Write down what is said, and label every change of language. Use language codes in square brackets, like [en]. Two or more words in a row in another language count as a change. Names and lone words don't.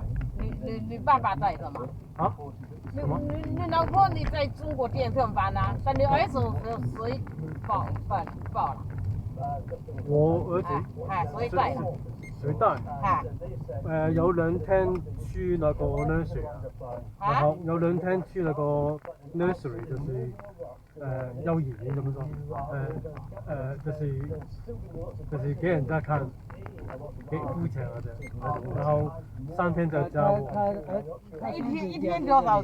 [zh] 你爸爸带的嘛？啊？你老婆你在中国店上班啊？但你儿子谁报了？我儿子。谁带的？谁带？有2天去那個 nursery 然後有2天去那個 nursery 就是幼兒園咁樣就是給人家看，給付錢啊的，然後3天在家我。一天多少？